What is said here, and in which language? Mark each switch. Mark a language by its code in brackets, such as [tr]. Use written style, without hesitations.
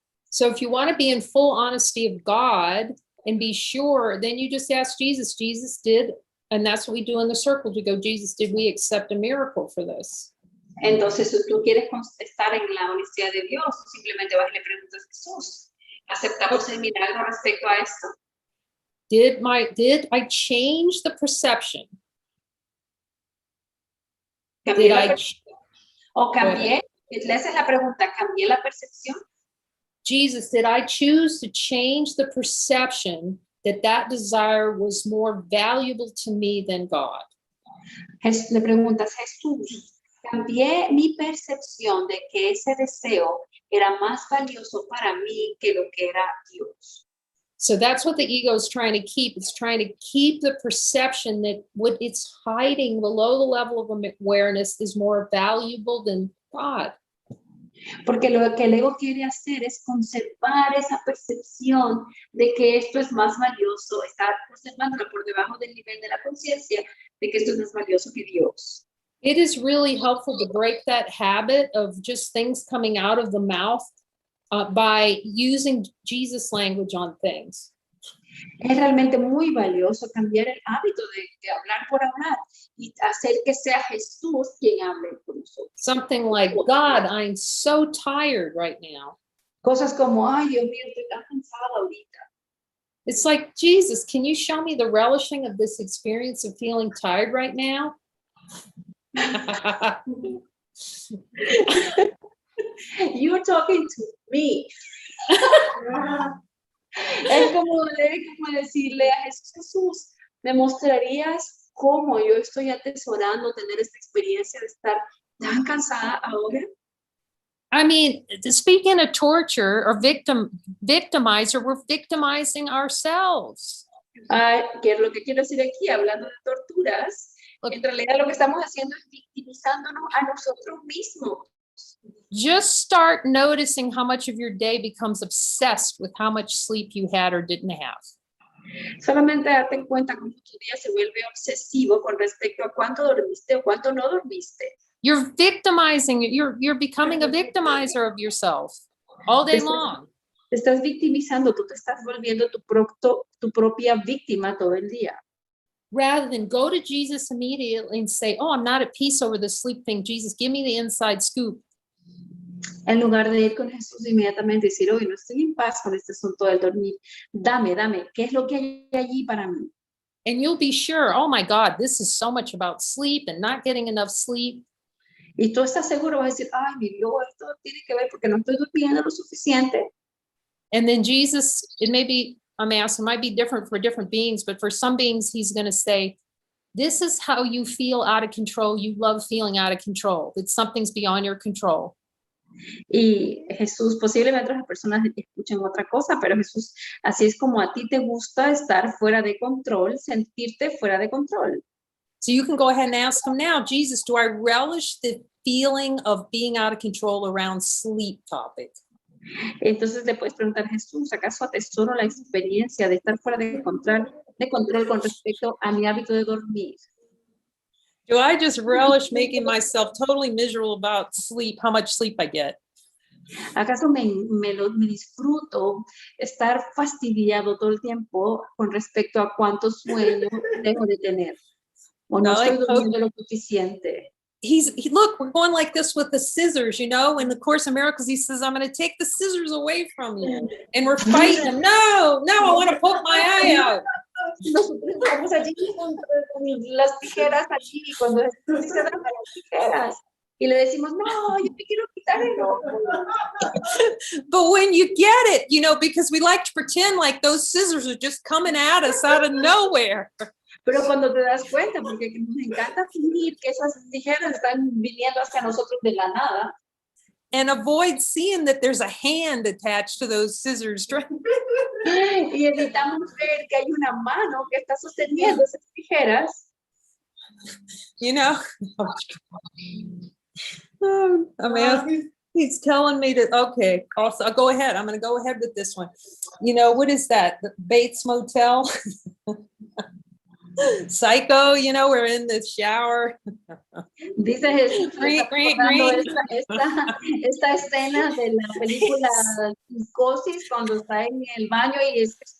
[en] So if you want to be in full honesty of God and be sure, then you just ask Jesus. Jesus did, and that's what we do in the circle. We go, Jesus, did we accept a miracle for this? [es] Entonces, si tú quieres estar en la honestidad de Dios, simplemente vas y le preguntas a Jesús, ¿aceptamos el milagro respecto a esto? [en] Did I change the perception? [es] ¿Cambié la percepción? ¿O cambié? Esa es la pregunta, ¿cambié la percepción? [en] Jesus, did I choose to change the perception that that desire was more valuable to me than God? [es] Le preguntas, Jesús, cambié mi percepción de que ese deseo era más valioso para mí que lo que era Dios. [en] So that's what the ego is trying to keep. It's trying to keep the perception that what it's hiding below the level of awareness is more valuable than God. [es] Porque lo que el ego quiere hacer es conservar esa percepción de que esto es más valioso, estar conservándolo por debajo del nivel de la conciencia de que esto es más valioso que Dios. [en] It is really helpful to break that habit of just things coming out of the mouth by using Jesus language on things. [es] Es realmente muy valioso cambiar el hábito de hablar por hablar y hacer que sea Jesús quien hable con nosotros. [en] Something like, God, I'm so tired right now. [es] Cosas como, ay, Dios mío, estoy tan cansada ahorita. [en] It's like, Jesus, can you show me the relishing of this experience of feeling tired right now? You're talking to me. [es] Es como decirle a Jesús, ¿me mostrarías cómo yo estoy atesorando tener esta experiencia de estar tan cansada ahora? [en] I mean, speaking of torture or victimizer, we're victimizing ourselves. [es] Lo que quiero decir aquí, hablando de torturas, en realidad lo que estamos haciendo es victimizándonos a nosotros mismos. [en] Just start noticing how much of your day becomes obsessed with how much sleep you had or didn't have. [es] Solamente date cuenta cómo tu día se vuelve obsesivo con respecto a cuánto dormiste o cuánto no dormiste. [en] You're victimizing, you're becoming a victimizer of yourself all day long. [es] Te estás victimizando, tú te estás volviendo tu propia víctima todo el día. [en] Rather than go to Jesus immediately and say, oh, I'm not at peace over the sleep thing. Jesus, give me the inside scoop. [es] En lugar de ir con Jesús inmediatamente y decir, hoy no estoy en paz con este asunto del dormir. Dame, ¿qué es lo que hay allí para mí? [en] And you'll be sure, oh my God, this is so much about sleep and not getting enough sleep. [es] Y tú estás seguro, vas a decir, ay, mi Dios, esto tiene que ver porque no estoy durmiendo lo suficiente. [en] And then Jesus, it might be different for different beings, but for some beings, he's going to say, this is how you feel out of control. You love feeling out of control. That something's beyond your control. [es] Y Jesús, posiblemente las personas escuchen otra cosa, pero Jesús, así es como a ti te gusta estar fuera de control, sentirte fuera de control. [en] So you can go ahead and ask him now, Jesus, do I relish the feeling of being out of control around sleep topic? [es] Entonces le puedes preguntar, Jesús, ¿acaso atesoro la experiencia de estar fuera de control con respecto a mi hábito de dormir? [en] Do I just relish making myself totally miserable about sleep, how much sleep I get? [es] ¿Acaso me disfruto estar fastidiado todo el tiempo con respecto a cuánto sueño dejo de tener? ¿O no estoy durmiendo lo suficiente? [en] Look, we're going like this with the scissors, you know, in the Course in Miracles, he says, I'm going to take the scissors away from you. And we're fighting him. No, I want to poke my eye out. [es] Nosotros estamos allí con las tijeras allí, cuando Jesús dice, dame las tijeras. Y le decimos, no, yo te quiero quitar el ojo. [en] But when you get it, you know, because we like to pretend like those scissors are just coming at us out of nowhere. [es] Pero cuando te das cuenta, porque nos encanta fingir que esas tijeras están viniendo hacia nosotros de la nada. [en] and avoid seeing that there's a hand attached to those scissors. [es] Y evitamos ver que hay una mano que está sosteniendo esas tijeras. [en] You know? Oh, I mean, he's telling me to, okay, also, I'll go ahead. I'm going to go ahead with this one. You know, what is that? The Bates Motel? Psycho, you know, we're in the shower. [es] Dice Jesús, [en] Green, green, [es] recordando [en] green. [es] esta escena de la película Psicosis cuando está en el baño y es